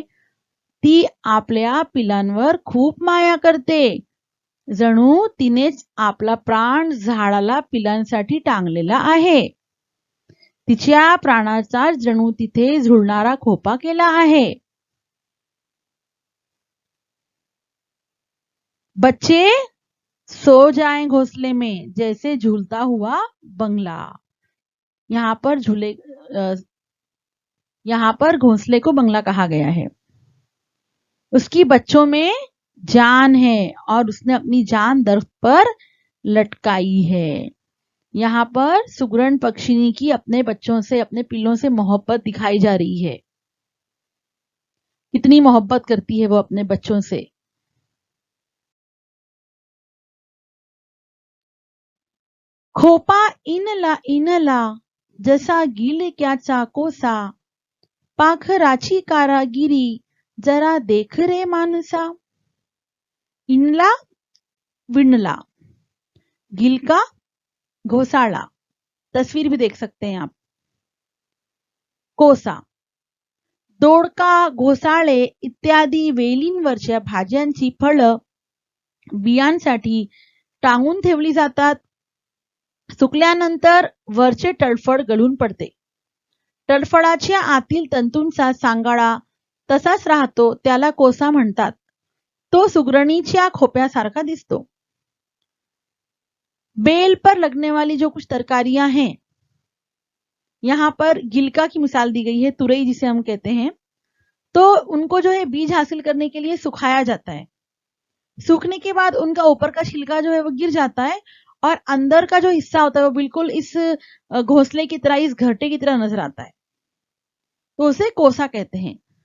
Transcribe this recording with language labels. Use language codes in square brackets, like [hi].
[mr] ती आपल्या पिलांवर खूप माया करते, जणू तिनेच आपला प्राण झाडाला पिलांसाठी टांगलेला आहे। तिच्या प्राणाचा जणू तिथे झुलणारा खोपा केला आहे। [hi] बच्चे सो जाएं घोंसले में जैसे झूलता हुआ बंगला। यहाँ पर घोंसले को बंगला कहा गया है। उसकी बच्चों में जान है और उसने अपनी जान दरख्त पर लटकाई है। यहाँ पर सुगरण पक्षिणी की अपने बच्चों से, अपने पिल्लों से मोहब्बत दिखाई जा रही है। कितनी मोहब्बत करती है वो अपने बच्चों से। [mr] खोपा इनला इनला जसा गिलक्याचा कोसा, पाखराची कारागिरी जरा देख रे मानसा। इनला विणला, गिलका घोसाळा, [hi] तस्वीर भी देख सकते हैं आप। [mr] कोसा दोडका, घोसाळे इत्यादी वेलींवरच्या भाज्यांची फळं बियांसाठी टांगून ठेवली जातात। सुकल्यानंतर वरचे टळफळ गळून पडते। टळफळाच्या आतील तंतूंचा सांगाडा तसाच राहतो, त्याला कोसा म्हणतात। तो सुगरणीच्या खोप्यासारखा दिसतो। [hi] बेल पर लगने वाली जो कुछ तरकारियां हैं, यहाँ पर गिलका की मिसाल दी गई है, तुरई जिसे हम कहते हैं। तो उनको जो है बीज हासिल करने के लिए सुखाया जाता है। सूखने के बाद उनका ऊपर का छिलका जो है वो गिर जाता है और अंदर का जो हिस्सा होता है वो बिल्कुल इस घोंसले की तरह, इस घरटे की तरह नजर आता है, तो उसे कोसा कहते हैं।